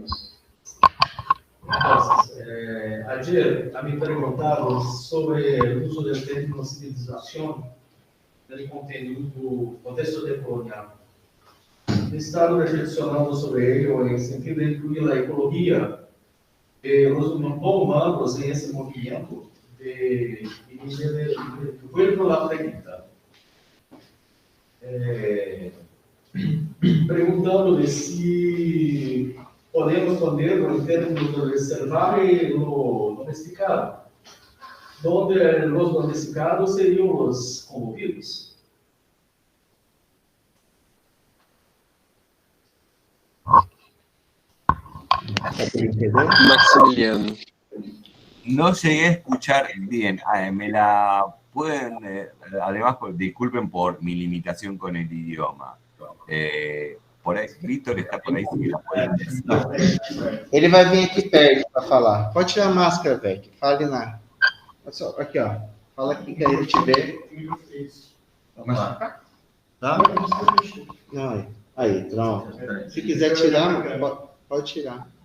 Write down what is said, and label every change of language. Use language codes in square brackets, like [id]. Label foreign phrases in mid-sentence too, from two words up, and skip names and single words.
[pt] Ayer a mim perguntaram sobre o uso do termo civilização no contexto decolonial. Estado reflexionando sobre ele em sentido de incluir a ecologia e os humanos em esse movimento de [es] vuelvo a la pregunta. [pt] Preguntando-lhe se podemos poner em termos de reservar e domesticado, onde os domesticados seriam os comovidos. Maximiliano. [es] No llegué a escuchar bien. Me la pueden, además, disculpen por mi limitación con el idioma. [pt] Por aí, Vitor está por aí, [es] se la pueden decir. [pt] Ele vai vir aqui perto para falar. Pode tirar a máscara, velho. Fale lá. Aqui, ó. Fala aqui que aí ele te vê. Vamos lá. Tá? Não, aí, pronto. Se quiser tirar, pode tirar.